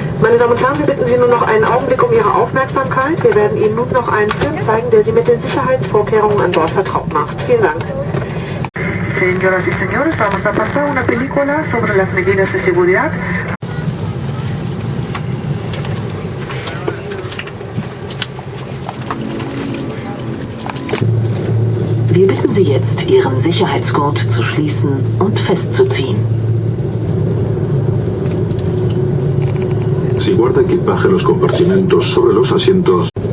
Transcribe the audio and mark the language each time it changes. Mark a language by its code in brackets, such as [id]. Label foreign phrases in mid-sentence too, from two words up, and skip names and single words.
[de] Meine Damen und Herren, wir bitten Sie nur noch einen Augenblick um Ihre Aufmerksamkeit. Wir werden Ihnen nun noch einen Film zeigen, der Sie mit den Sicherheitsvorkehrungen an Bord vertraut macht. Vielen Dank. [es] Señoras y señores, vamos a pasar una película sobre las medidas de seguridad. [de] Wir bitten Sie jetzt, Ihren Sicherheitsgurt zu schließen und festzuziehen. [es] Si guarda equipaje en los compartimentos sobre los asientos,